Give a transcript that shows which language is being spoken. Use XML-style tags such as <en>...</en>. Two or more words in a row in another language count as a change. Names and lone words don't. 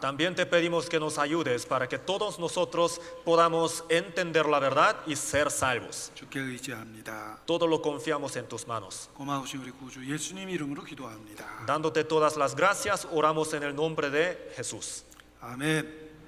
<es>También te pedimos que nos ayudes para que todos nosotros podamos entender la verdad y ser salvos.</es> <ko>주께 의지합니다.</ko> <es>Todo lo confiamos en tus manos.</es> <ko>고마우신 우리 구주 예수님 이름으로 기도합니다.</ko> <es>Dándote todas las gracias, oramos en el nombre de Jesús.</es> <ko>아멘.</ko>